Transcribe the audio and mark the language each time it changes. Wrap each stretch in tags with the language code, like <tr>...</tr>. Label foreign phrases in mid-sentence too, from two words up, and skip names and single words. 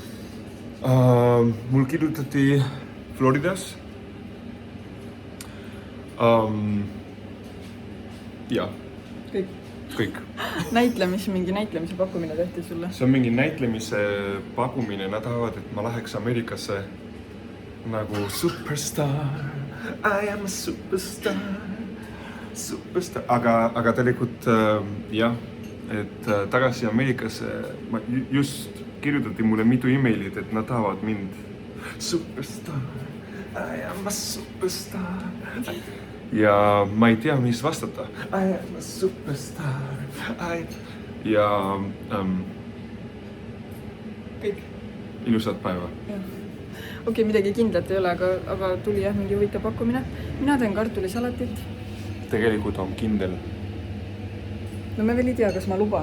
<et>Mul kirjutati Floridas. Ja, kõik. Mingi näitlemise pakkumine tehti sulle? See on mingi näitlemise pakkumine. Nad tahavad, et ma läheks Ameerikasse nagu superstar.</et> <en>I am a superstar.</en> <et>Aga tegelikult jah, et tagasi Ameerikasse just kirjutati mulle mitu emailid, et nad tahavad mind superstar,</et> <en>I am a superstar</en> <et>ja ma ei tea, mis vastata.</et> <en>I am a superstar ja</en> <et>kõik. Ilusat päeva. Okei, midagi kindlat ei ole, aga tuli jah mingi huvitav pakkumine. Mina teen kartulisalatit. Tegelikult on kindel. No me veel ei tea, kas ma luban.</et>